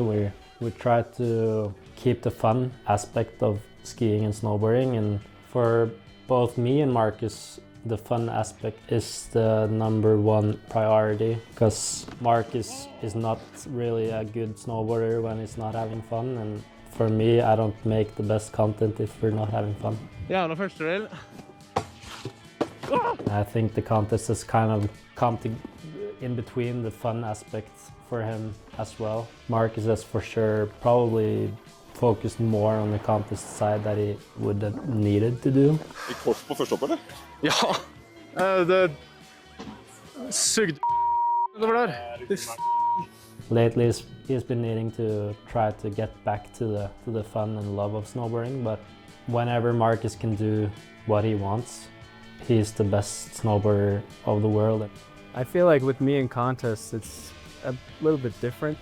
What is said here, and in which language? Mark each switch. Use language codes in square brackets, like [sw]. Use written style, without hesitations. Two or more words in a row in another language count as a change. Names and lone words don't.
[en] We try to keep the fun aspect of skiing and snowboarding, and for both me and Marcus, the fun aspect is the #1 priority, because Marcus is not really a good snowboarder when he's not having fun, and for me, I don't make the best content if we're not having fun. [no] Jævla første del. [en] I think the contest has kind of come to in between the fun aspect for him as well. Marcus has for sure probably focused more on the contest side that he would have needed to do. [no] I kork på første hopp, eller? Ja, det sugde det var der. [en] Lately, he's been needing to try to get back to the fun and love of snowboarding, but whenever Marcus can do what he wants, he's the best snowboarder of the world. I feel like with me in contests, it's a little bit different.